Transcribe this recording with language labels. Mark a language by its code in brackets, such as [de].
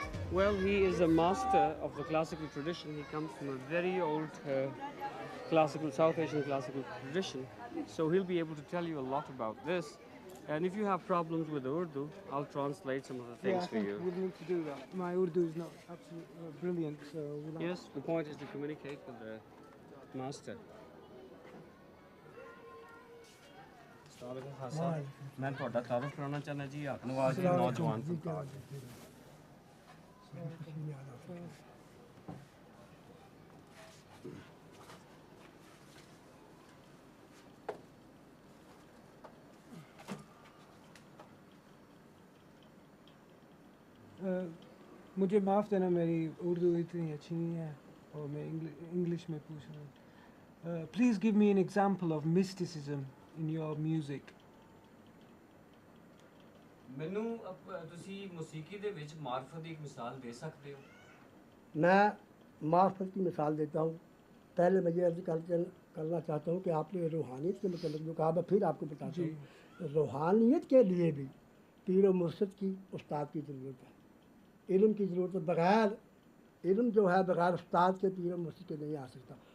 [en] Well, he is a master of the classical tradition. He comes from a very old classical, South Asian classical tradition. So he'll be able to tell you a lot about this. And if you have problems with Urdu, I'll translate some of the things for you. We need to do that. My Urdu is not absolutely brilliant, so we'll Yes, the point is to communicate with the master. [pa] मैं ਤੁਹਾਡਾ ਤਾਰਫ ਕਰਾਉਣਾ ਚਾਹੁੰਦਾ ਜੀ ਨਵਾਜ਼ ਜੀ ਨੌਜਵਾਨ ਫਨਕਾਰ [hi] मुझे माफ़ देना मेरी उर्दू इतनी अच्छी नहीं है और मैं इंग्लिश में पूछ रहा हूँ. [en] Please give me an example of mysticism in your music. [pa] ਮੈਨੂੰ ਤੁਸੀਂ ਮੌਸੀਕੀ ਦੇ ਵਿੱਚ ਮਾਰਫਤ ਦੀ ਇੱਕ ਮਿਸਾਲ ਦੇ ਸਕਦੇ ਹੋ? [hi] मैं मार्फत की मिसाल देता हूँ. पहले मैं ये अर्ज करना चाहता हूँ कि आपने रूहानियत के मतलब जो कहा मैं फिर आपको बताता हूँ. रूहानियत के लिए भी पीर और मुर्शिद की उस्ताद की ज़रूरत है. इल्म की ज़रूरत है. बग़ैर इल्म जो है बग़ैर उस्ताद के पीर और मुर्शिद के नहीं आ सकता.